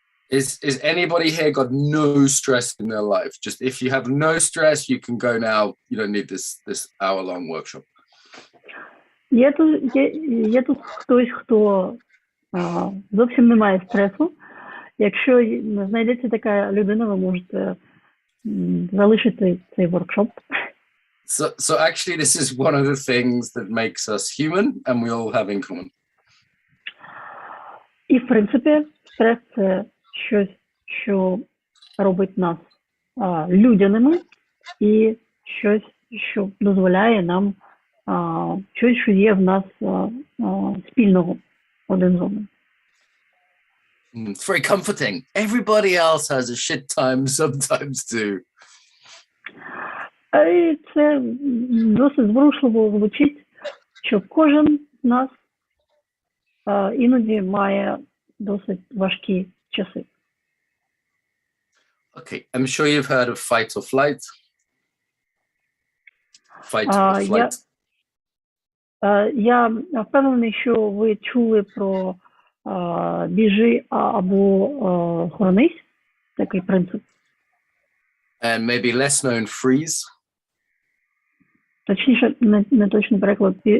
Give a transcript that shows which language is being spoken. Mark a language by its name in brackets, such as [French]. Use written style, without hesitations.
[English] Is anybody here got no stress in their life? Just if you have no stress, you can go now. You don't need this hour-long workshop. [Ukrainian] Є тут хтось, хто зовсім не має стресу. Якщо знайдеться така людина, ви можете залишити цей воркшоп. [English] So actually, this is one of the things that makes us human, and we all have in common. [Ukrainian] І, в принципі, стрес – це щось, що робить нас людяними, і щось, що дозволяє нам, щось, що є в нас спільного один з одним. [English] It's very comforting. Everybody else has a shit time sometimes too. [Ukrainian] І це досить зворушливо звучить, що кожен з нас іноді має досить важкі часи. [English] Okay, I'm sure you've heard of fight or flight. Fight or flight. [Ukrainian] Я впевнений, що ви чули про біжи або хоронись, такий принцип. [English] And maybe less known, freeze. [Ukrainian] Точніше, не точний переклад.